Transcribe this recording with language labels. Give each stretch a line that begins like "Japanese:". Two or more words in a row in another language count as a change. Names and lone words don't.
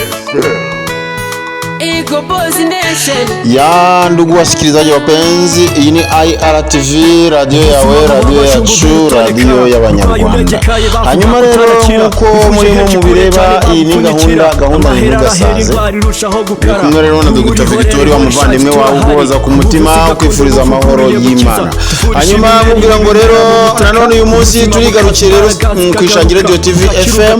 Swahili: Ya ndugu wasikilizaji wapenzi, hii ni IRTV, radio yawe, radio yacu,
Kinyarwanda: radio y'abanyarwanda. Hanyuma rero nkuko murimo mubireba, iyi ni gahunda ntigasaze. Kumwe rero na Dr. Victoria umuvandimwe wawe ugoza ku mutima kwifuriza amahoro y'Imana. Hanyuma mubwira ngo rero nanone uyu munsi turigarukiye rero kwishangira radio TV FM.